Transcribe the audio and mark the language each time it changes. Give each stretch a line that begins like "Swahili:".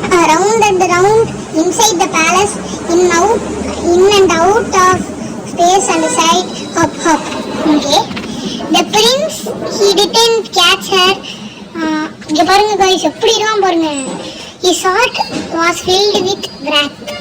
English: Round and round, inside the palace, in and out of space and side, hop, hop. Okay. The prince, he didn't catch her.
Tamil: இங்க பாருங்க guys, எப்படி இருக்கான் பாருங்க.
English: His heart was filled with wrath.